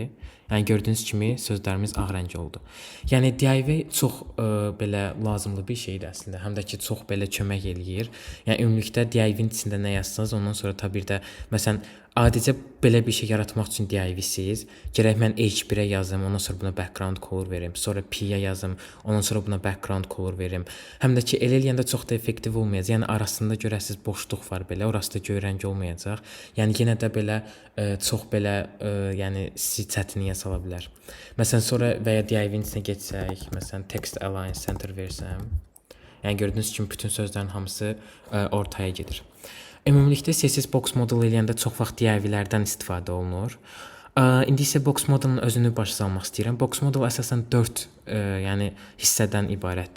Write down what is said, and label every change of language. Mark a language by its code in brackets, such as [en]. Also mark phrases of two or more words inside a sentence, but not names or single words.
[az] Yəni gördüyünüz kimi sözlərimiz ağ rəng oldu. Yəni div çox belə lazımlı bir şeydir əslində. Həm də ki çox belə kömək eləyir. Yəni ümumilikdə divin içində nə yazsanız, ondan sonra təbii də məsələn adicə belə bir şey yaratmaq üçün divsiz, gərək mən h1-ə yazım, ondan sonra buna [en] background color [az] verim, sonra p-yə yazım, ondan sonra buna [en] background color [az] verim. Həm də ki elə eləyəndə çox da effektiv olmayacaq. Yəni arasında görəsiz boşluq var belə, orası da göy rəng olmayacaq. Yəni yenə də belə çox belə yəni sizi çətinliyə sala bilər. Məsələn sonra və ya divin içinə keçsək, məsələn [en] text align center [az] versəm, yəni gördüyünüz kimi bütün sözlərin hamısı ortaya gedir. Ümumilikdə [en] CSS box model [az] eləyəndə çox vaxt divlərdən istifadə olunur. İndi isə [en] box modelin [az] özünü başa salmaq istəyirəm. [en] Box model [az] əsasən 4 yəni hissədən ibarətdir.